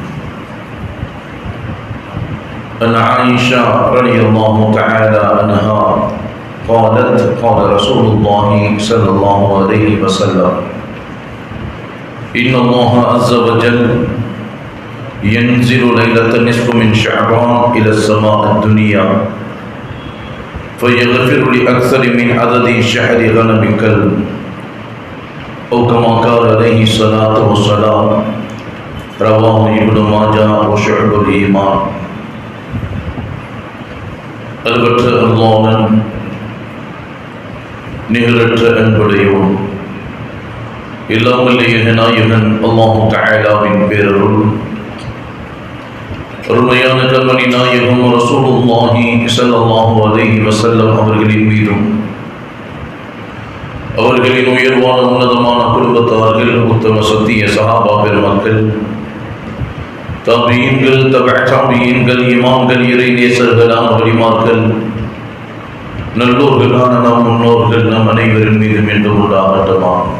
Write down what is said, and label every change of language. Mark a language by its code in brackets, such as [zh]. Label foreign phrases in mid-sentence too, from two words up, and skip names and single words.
[ar] عن عائشة رضي الله تعالى عنها قالت: قال رسول الله صلى الله عليه وسلم: إن الله عز وجل ينزل ليلة النصف من شعبان إلى السماء الدنيا فيغفر لأكثر من عدد شهر غنم كلب، أو كما قال عليه الصلاة والسلام. رواه ابن ماجه وشعب الإيمان. [ta] அளவற்ற அல்லாஹ்வின் நிகரற்ற அன்புடையோன் எல்லாம் வல்ல நாயகன் அல்லாஹ் தஆலாவின் பேரருள், அருமையான கண்மணி நாயகம் [ar] رسول الله صلى الله عليه وسلم [ta] அவர்களின் மீதும், அவர்களின் உயர்வான உன்னதமான குடும்பத்தார்கள், உத்தம சத்திய சஹாபா பெருமக்கள், தாபீன்கள், தபீன்கள், இமாம்கள், இறை நேசர்களான வலிமார்கள், நல்லோர்களான நம் முன்னோர்கள் நம் அனைவரின் மீதும் என்று உண்டாகட்டுமா.